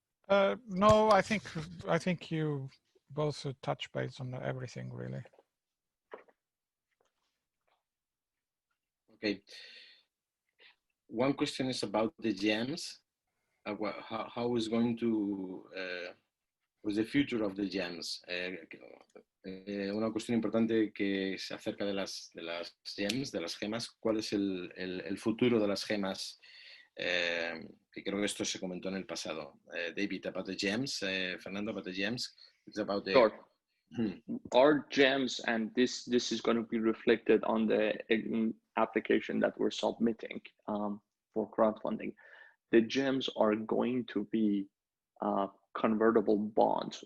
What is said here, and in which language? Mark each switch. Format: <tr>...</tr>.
<en>No, I think you both touch base on everything really. Okay. One question is about the gems. How is going to what's the future of the gems?</en> <es>Una cuestión importante que es acerca de las gems, de las gemas. ¿Cuál es el futuro de las gemas? Que creo que esto se comentó en el pasado.</es> <en>David, about the gems. Fernando, about the gems. It's about the... Sure. Our gems, and this is going to be reflected on the application that we're submitting for crowdfunding. The gems are going to be convertible bonds.</en>